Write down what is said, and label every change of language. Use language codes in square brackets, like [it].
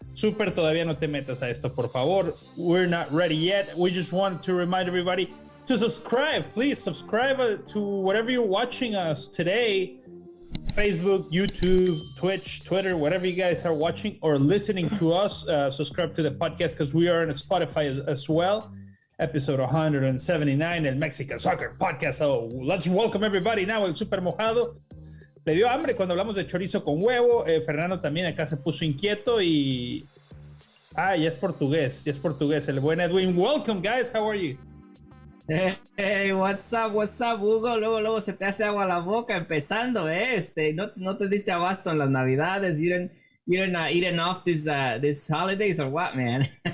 [es] Super, todavía no te metas a esto, por favor. [en] We're not ready yet. We just want to remind everybody to subscribe. Please subscribe to whatever you're watching us today. Facebook, YouTube, Twitch, Twitter, whatever you guys are watching or listening to us, subscribe to the podcast because we are on Spotify as well. Episode 179, El Mexican Soccer Podcast. So let's welcome everybody now, El Super Mojado. [es] Le dio hambre cuando hablamos de chorizo con huevo. Fernando también acá se puso inquieto y... ya es portugués. El buen Edwin. [en] Welcome, guys. How are you? Hey, what's up, Hugo? [es] Luego se te hace agua la boca empezando, no te diste abasto en las navidades. [en] You're not eating off these holidays or what, man?